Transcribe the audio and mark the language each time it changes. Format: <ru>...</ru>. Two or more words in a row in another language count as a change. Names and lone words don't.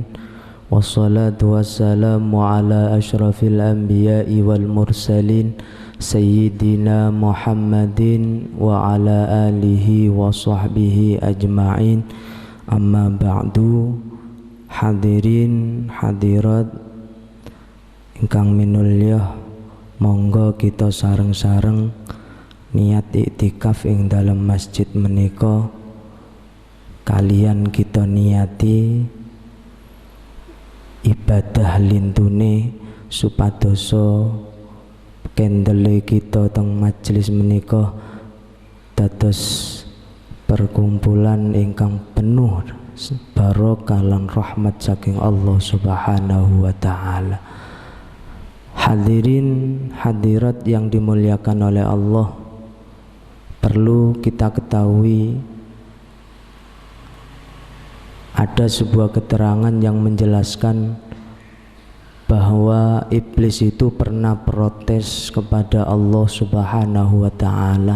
<ar>والصلاة والسلام على أشرف الأنبياء والمرسلين سيدنا محمد وعلى آله وصحبه أجمعين. أما بعد.</ar> <jv>Hadirin hadirat ingkang minulya, monggo kita sareng-sareng niat iktikaf ing dalam masjid menika. Kalian kita niati ibadah lintune supadoso kendele kita teng majelis menika dados perkumpulan ingkang penuh barokah lan rahmat saking Allah</jv> <ar>سبحانه وتعالى.</ar> <id>Hadirin hadirat yang dimuliakan oleh Allah, perlu kita ketahui ada sebuah keterangan yang menjelaskan bahwa iblis itu pernah protes kepada Allah</id> <ar>سبحانه وتعالى.</ar>